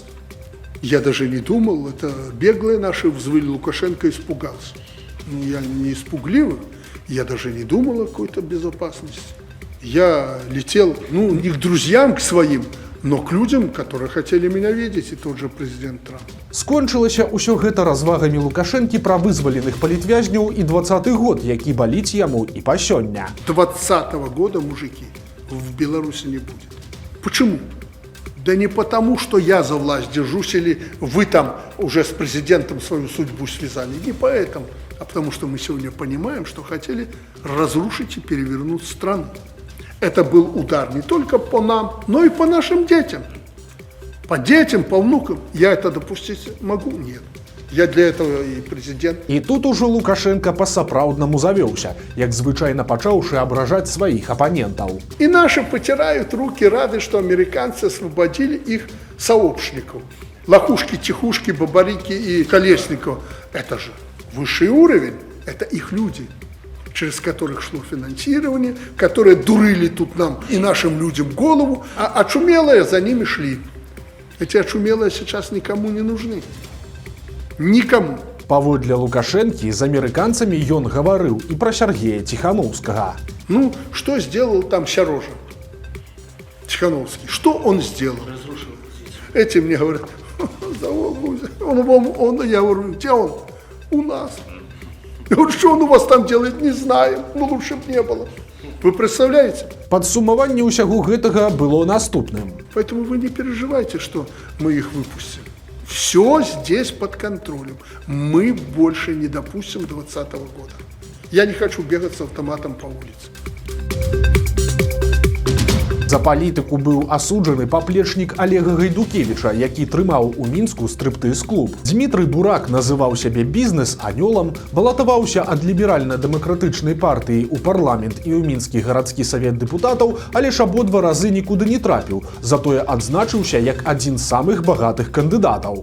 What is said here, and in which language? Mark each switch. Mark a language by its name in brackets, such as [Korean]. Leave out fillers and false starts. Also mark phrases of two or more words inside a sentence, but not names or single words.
[Russian] Я даже не думал, это беглые наши взвыли, Лукашенко испугался. Ну, я не испугливый, я даже не думал о какой-то безопасности. Я летел, ну, не к друзьям, к своим, но к людям, которые хотели меня видеть, и тот же президент Трамп. [Belarusian] Скончылася ўсё гэта развагамі Лукашэнкі пра вызваленых палітвязняў і 20-й год, які баліць яму і па сёння. [Russian] 20-го года, мужики, в Беларуси не будет. Почему? Да не потому, что я за власть держусь, или вы там уже с президентом свою судьбу связали. Не поэтому, а потому что мы сегодня понимаем, что хотели разрушить и перевернуть страну. Это был удар не только по нам, но и по нашим детям. По детям, по внукам. Я это допустить могу? Нет. Я для этого и президент. [Belarusian] І тут ужо Лукашенко па-сапраўднаму завёўся, як звычайна пачаўшы абражаць сваіх апанентаў. [Russian] И наши потирают руки, рады, что американцы освободили их сообщников. Лохушки, Тихушки, Бабарики и Колесников. Это же высший уровень. Это их люди, через которых шло финансирование, которые дурили тут нам и нашим людям голову, а очумелые за ними шли. Эти очумелые сейчас никому не нужны. Никому. [Belarusian] Паводле Лукашэнкі з амерыканцамі ён гаварыў і пра Сергея Тихановскага. [Russian] Ну, что сделал там Сярожа Тихановский? Что он сделал? Разрушил. Эти мне говорят, я говорю, где он? У нас. Я говорю, что он у вас там делает, не знаем, но лучше бы не было. Вы представляете? [Belarusian] Падсумаванне ўсяго гэтага было наступным. [Russian] Поэтому вы не переживайте, что мы их выпустим. Все здесь под контролем. Мы больше не допустим 2020 года. Я не хочу бегать с автоматом по улице. [Belarusian] За палітыку быў асуджаны паплечнік Олега Гайдукевіча, які трымаў у Мінску стриптиз-клуб. Дмітрый Бурак называў сябе бізнес-анёлам, балатаваўся ад ліберальна-дэмакратычнай партыі ў парламент і ў Мінскі гарадскі савет дэпутатаў, але ж абодва разы нікуды не трапіў, затое адзначыўся як адзін з самых багатых кандыдатаў.